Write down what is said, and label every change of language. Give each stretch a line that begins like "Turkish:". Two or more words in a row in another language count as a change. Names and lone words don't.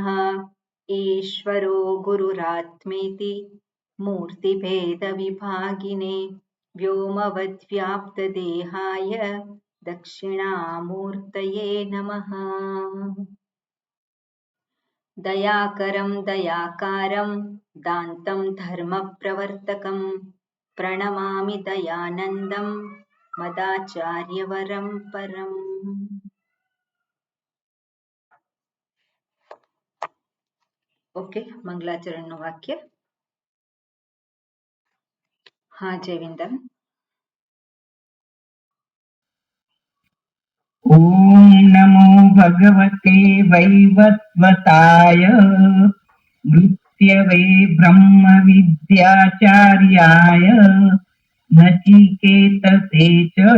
Sanskrit: ઈશ્વરો ગુરુરાત્મેતિ મૂર્તિભેદવિભાગિને વ્યોમવદ્વ્યાપ્તદેહાય દક્ષિણામૂર્તયે નમઃ. दयाकरं दयाकारं दान्तं धर्मप्रवर्तकं प्रणमामि दयानन्दं मदाचार्यवरं परम्.
Gujarati: ઓકે, મંગલાચરણનું વાક્ય. હા જયવિંદન.
Sanskrit: ઓમ નમો ભગવતે વૈવસ્વતાય મૃત્યવે બ્રહ્મ વિદ્યાચાર્યાય નચિકેતસે ચ.